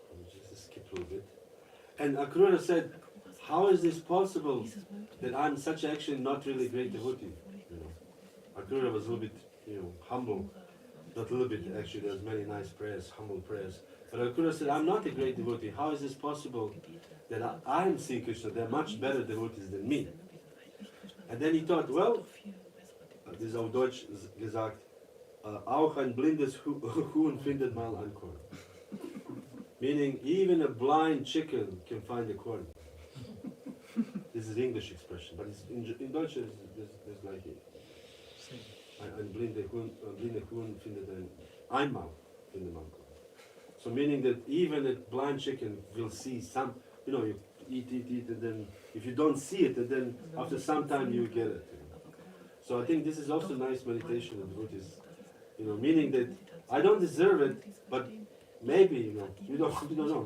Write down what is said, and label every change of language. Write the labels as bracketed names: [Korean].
[English] Just skip a little bit. And Akrura said, "How is this possible that I'm such actually not really great devotee?" You know, Akrura was a little bit, humble. Not a little bit, actually. There's many nice prayers, humble prayers. But Akrura said, "I'm not a great devotee. How is this possible that I'm seeing Krishna? They're much better devotees than me." And then he thought, well, [German] das ist auf Deutsch gesagt, auch ein blindes Huhn findet mal ein Korn. [English] Meaning, even a blind chicken can find a corn. This is English expression, but it's in Deutsch there's like it. [German] Ein blinder Huhn findet einmal findet man Korn. [English] So meaning that even a blind chicken will see some, you eat, and then if you don't see it, and then after some time you get it. So I think this is also nice meditation in Buddhism. Meaning that I don't deserve it, but maybe, you don't know.